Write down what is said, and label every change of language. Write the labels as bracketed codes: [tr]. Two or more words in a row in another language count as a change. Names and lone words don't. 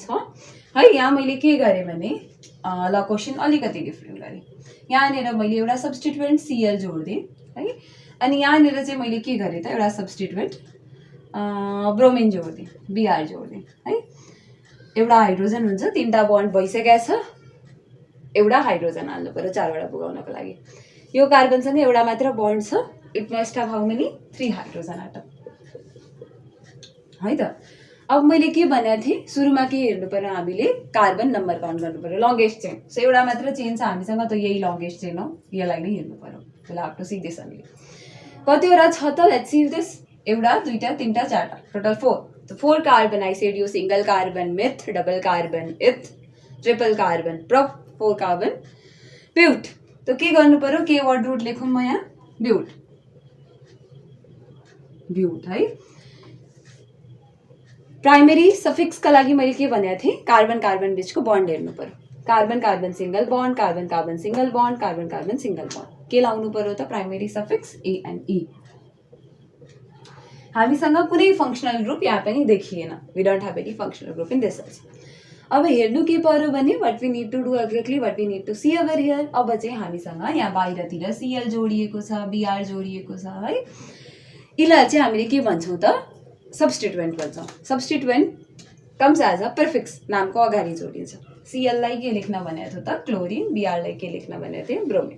[ne] छ है यहाँ मैले के गरेँ भने ल क्वेसन अलिकति डिफ्रेन्ट गरेँ यहाँनिर मैले एउटा सब्स्टिट्युएन्ट Cl जोडिदिएँ है अनि यहाँनिर चाहिँ मैले के गरेँ त एउटा सब्स्टिट्युएन्ट ब्रोमिन जोडिदिएँ Br जोडिदिएँ है एउटा हाइड्रोजन हुन्छ 3टा बन्ड भइसकेको छ एउटा हाइड्रोजन हाल्नु पर्यो 4वटा पुगाउनको लागि यो कार्बनसँग एउटा मात्र बन्ड छ [en] it must have how many 3 hydrogen atom [ne] है त अब मैले के भनेको थिएँ सुरुमा के हेर्नु पर्यो हामीले [en] carbon number count [ne] गर्नु पर्यो [en] longest chain so [ne] एउटा मात्र चेन छ हामीसँग त यही [en] longest chain [ne] हो यसलाई नै हेर्नु पर्यो [en] will have to see this [ne] हामीले कतिवटा छ त [en] let's see this [ne] एउटा 2टा 3टा 4टा टोटल 4 तो 4 [en] carbon I said [ne] यो [en] single carbon meth, double carbon eth, triple carbon prop, 4 carbon but. [ne] तो के गर्नु पर्यो, के वर्ड रुट लेखौँ म यहाँ, ब्यूट, ब्यूट है। प्राइमेरी सफिक्सका लागि मैले के भनेको थिएँ, कार्बन कार्बन बिचको बन्ड हेर्नु पर्यो, [en] carbon carbon single bond, carbon carbon single bond, carbon carbon single bond, [ne] के लाउनु पर्यो त [en] primary suffix a and e. [ne] हामीसँग कुनै [en] functional group [ne] यहाँ पनि देखिएन, [en] we don't have any functional group in this also. [ne] अब हेर्नु के पर्यो भने [en] what we need to do exactly what we need to see over here. [ne] अब चाहिँ हामीसँग यहाँ बाहिरतिर सिएल जोडिएको छ, बिआर जोडिएको छ है, यसलाई चाहिँ हामीले के भन्छौँ त, सब्स्टिट्युएन्ट भन्छौँ। [en] substituent comes as a prefix, [ne] नामको अगाडि जोडिन्छ। सिएललाई के लेख्न भनेको थियो त, क्लोरिन, बिआरलाई के लेख्न भनेको थियो, ब्रोमिन।